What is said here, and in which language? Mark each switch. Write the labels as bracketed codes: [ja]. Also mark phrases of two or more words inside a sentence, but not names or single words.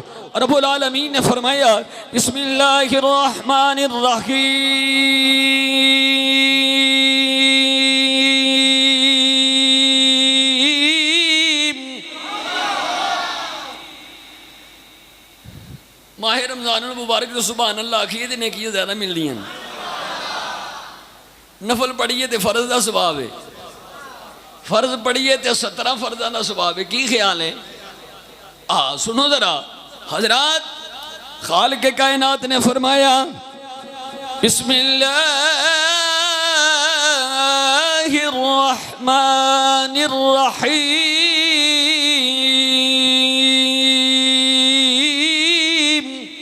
[pa] رب العالمین نے فرمایا [ar] بسم اللہ الرحمن الرحیم، [pa] ماہ رمضان المبارک تو [ar] سبحان اللہ [pa] آخیے تے نیکیاں زیادہ مل رہی ہیں. نفل پڑھیے تے فرض دا ثواب ہے، فرض پڑھیے تے 17 فرضاں دا ثواب ہے. کی خیال ہے؟ [ur] سنو ذرا حضرات، خالق کائنات نے فرمایا [ar] بسم اللہ الرحمن الرحیم،